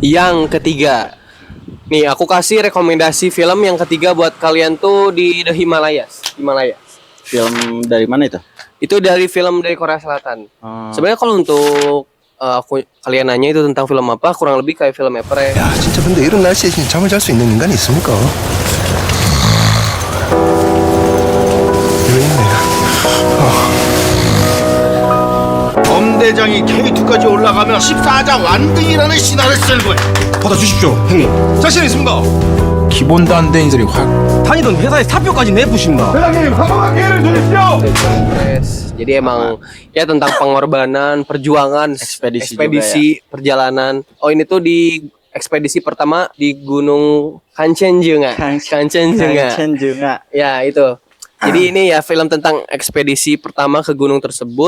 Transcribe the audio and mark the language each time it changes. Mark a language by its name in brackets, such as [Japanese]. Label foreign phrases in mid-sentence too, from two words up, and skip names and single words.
[Indonesian] Yang ketiga. Nih, aku kasih rekomendasi film yang ketiga buat kalian tuh di The Himalayas. Film dari mana itu? Itu dari film dari Korea Selatan. Sebenarnya kalau untuk kalian nanya itu tentang film apa, kurang lebih kayak film Everest. [Korean] 야, 진짜 근데 이런 날씨에 진짜 잠을 잘 수 있는 인간이 있습니까? 왜 있네. 엄대장이 K2까지 올라가면 14장 완등이라는 신화를 쓸 거야. 받아주십시오, 형님. 자신 있습니다. 기본도 안 된 인들이 확. 다니던 회사에 사표까지 내부십니다. 대장님, 한 번만 기회를 주십시오! [Indonesian] Everest. Jadi emang ya tentang pengorbanan, perjuangan, Ekspedisi perjalanan. Oh, ini tuh di ekspedisi pertama di Gunung Kanchenjunga. Kanchenjunga. Ya, itu. Jadi ini ya film tentang ekspedisi pertama ke gunung tersebut.